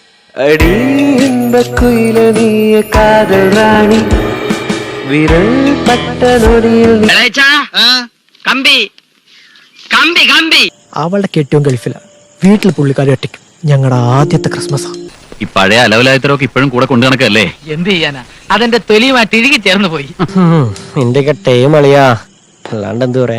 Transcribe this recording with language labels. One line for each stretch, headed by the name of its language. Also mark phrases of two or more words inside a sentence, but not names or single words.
Tamil: அடி இந்த குயில நீய காதல் ராணி விரல் பட்ட நொடியில்
Malayalam: കമ്പി കമ്പി കമ്പി. അവളുടെ കെട്ടിയും ഗൾഫിലാണ്. വീട്ടിൽ പുള്ളിക്കാരി ഒറ്റയ്ക്കും. ഞങ്ങളുടെ ആദ്യത്തെ ക്രിസ്മസാ. ഈ പഴയ അലവലായത്തരൊക്കെ ഇപ്പോഴും കൂടെ കൊണ്ടു നടക്കല്ലേ? എന്ത് ചെയ്യാനാ, അതെന്റെ തൊലിയുമായിട്ട് ഇഴുകി ചേർന്ന് പോയി. നിന്റെ കെട്ടേയും അളിയാ, അല്ലാണ്ട് എന്ത് പറയാൻ.